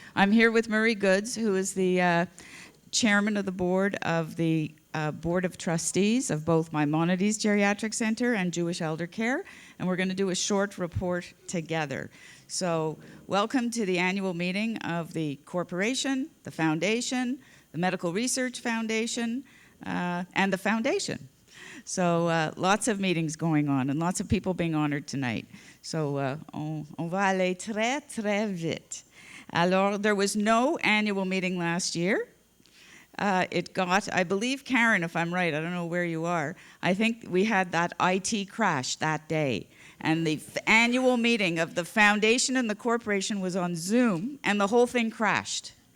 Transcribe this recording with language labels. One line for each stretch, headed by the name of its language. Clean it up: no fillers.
English: I'm here with Murray Goods, who is the chairman of the board of the Board of Trustees of both Maimonides Geriatric Center and Jewish Elder Care, and we're going to do a short report together. So welcome to the annual meeting of the corporation, the foundation, the Medical Research Foundation, and the foundation. So lots of meetings going on and lots of people being honored tonight.
French: So on va aller très, très vite.
English: Alors, there was no annual meeting last year. It got, I believe, Karen, if I'm right, I don't know where you are, I think we had that IT crash that day. And the annual meeting of the foundation and the corporation was on Zoom, and the whole thing crashed.